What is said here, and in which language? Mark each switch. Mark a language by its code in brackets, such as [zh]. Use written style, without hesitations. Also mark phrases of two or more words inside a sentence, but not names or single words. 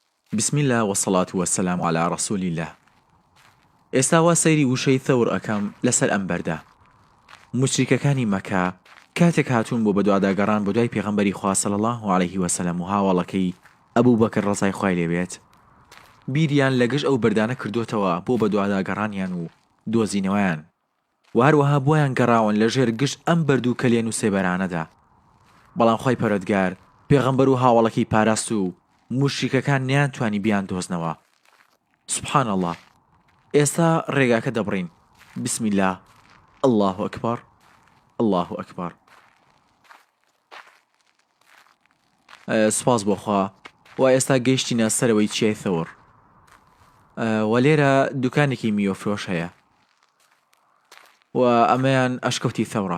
[ar] بسم الله والصلاة والسلام على رسول الله. [ckb] ئێستا وا سەیری وشەی ثەور ئەەکەم لەسەر ئەم بەردە. مشریکەکانی مەکە کاتێک هاتوون بۆ بەدواداگەڕان بۆ دوای پێغەمبەری خوا [ar] صلی الله عليه وسلم [ckb] و هاوڵەکەی ئەبوو بەکر ڕزای خوای لێبێت، بیریان لەگەشت ئەو بەردانە کردوتەوە بۆ بەدواداگەڕانیان و دۆزینەوەیان، و هەروەها بۆیان گەڕاون لەژێر گشت ئەم بەرد و کەلێن و سێبەرانەدا. بەڵام خۆی پەروەردگار پێغەمبەر و هاوڵەکەی پاراست و مشریکەکان نیانتوانی بیان دۆزنەوە. [ar] سبحان الله. [ckb] ئێستا ڕێگاکە دەبڕین. [ar] بسم الله، الله ئەکبەر، الله ئەکبەر. [ckb] سپاس بۆخوا. و ئێستا گەیشتینە سەرەوەی چیای ثەور، و لێرە دوکانێکی میوەفرۆش هەیە، و ئەمەیان ئەشکەوتی ثەورە.